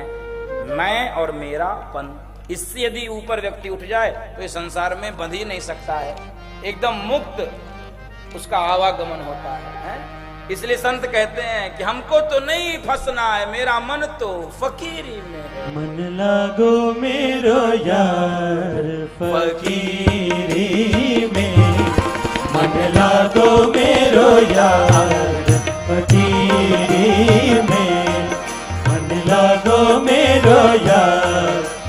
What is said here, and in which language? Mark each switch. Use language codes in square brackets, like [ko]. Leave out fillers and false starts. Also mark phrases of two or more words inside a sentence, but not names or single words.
[hi] मैं और मेरापन, इससे यदि ऊपर व्यक्ति उठ जाए तो ये संसार में बंध ही नहीं सकता है, एकदम मुक्त उसका आवागमन होता है। इसलिए संत कहते हैं कि हमको तो नहीं फंसना है, मेरा मन तो फकीरी में है। मन लागो मेरो यार फकीरी में, मन लागो मेरो यार फकीरी में, मन लागो मेरो यार